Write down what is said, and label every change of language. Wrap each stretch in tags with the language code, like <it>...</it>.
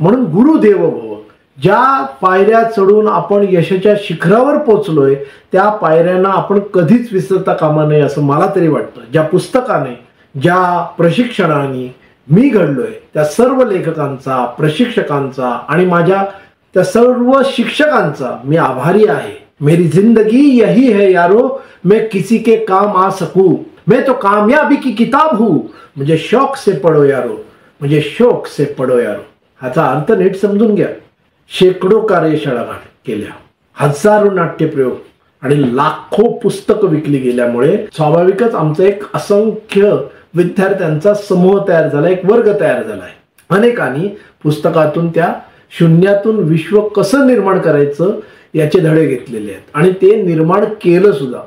<mr>म्हणून गुरुदेव भव. ज्या पायऱ्या चढून आपण यशाच्या शिखरावर पोचलोय त्या पायऱ्यांना आपण कधीच विसरता कामा नये असं मला तरी वाटतं. ज्या पुस्तकाने, ज्या प्रशिक्षणाने मी घडलोय त्या सर्व लेखकांचा, प्रशिक्षकांचा आणि माझ्या त्या सर्व शिक्षकांचा मी आभारी आहे.</mr> <hi>मेरी जिंदगी यही है यारो, मैं किसी के काम आ सकूं, मैं तो कामयाबी की किताब हूं, मुझे शौक से पढ़ो यारो, मुझे शौक से पढ़ो यारो.</hi> <mr>ह्याचा अर्थ नीट समजून घ्या. शेकडो कार्यशाळा केल्या, हजारो नाट्यप्रयोग आणि लाखो पुस्तकं विकली गेल्यामुळे स्वाभाविकच आमचा एक असंख्य विद्यार्थ्यांचा समूह तयार झाला, एक वर्ग तयार झालाय. अनेकांनी पुस्तकातून त्या शून्यातून विश्व कसं निर्माण करायचं याचे धडे घेतलेले आहेत आणि ते निर्माण केलं सुद्धा.</mr>